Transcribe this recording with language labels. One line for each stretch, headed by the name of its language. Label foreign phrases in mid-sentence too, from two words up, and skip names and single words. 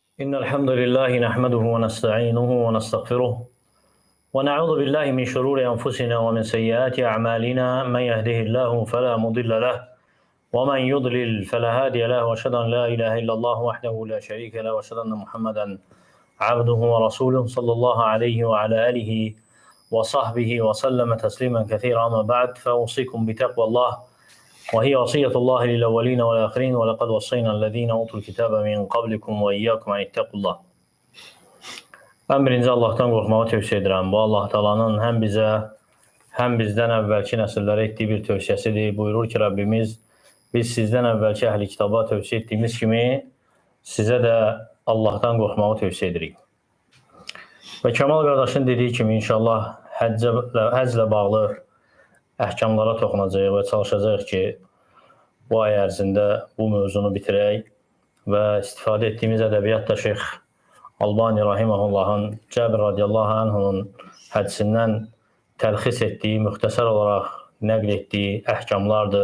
Arabic: إن الحمد لله نحمده ونستعينه ونستغفره ونعوذ بالله من شرور أنفسنا ومن سيئات أعمالنا من يهده الله فلا مضل له ومن يضلل فلا هادي له وأشهد أن لا إله إلا الله وحده لا شريك له وأشهد أن محمدا عبده ورسوله صلى الله عليه وعلى آله وصحبه وسلم تسليما كثيرا. أما بعد فأوصيكم بتقوى الله وهي وصية الله للأولين والآخرين ولقد وصينا الذين أوتوا الكتاب من قبلكم وإياكم أن اتقوا الله.
Azerbaijani: Ben birinci Allah'tan qorxmağı tövsiyə edirəm. Bu Allah Taala'nın həm bizə, həm bizdən əvvəlki nəsillərə etdiyi bir tövsiyəsidir. Buyurur ki, Rabbimiz, biz sizdən əvvəlki əhli kitaba tövsiyə etdiyimiz kimi sizə də Allah'tan qorxmağı tövsiyə edirik. Və Kəmal qardaşın dediyi kimi inşallah həcclə bağlı əhkamlara toxunacağıq və çalışacağıq ki, bu ay ərzində bu mövzunu bitirək və istifadə etdiyimiz ədəbiyyatda Şeyx Albani Rahiməhullahın Cəbir radiyallahu anhunun hədisindən təlxis etdiyi, müxtəsər olaraq nəql etdiyi əhkamlardır.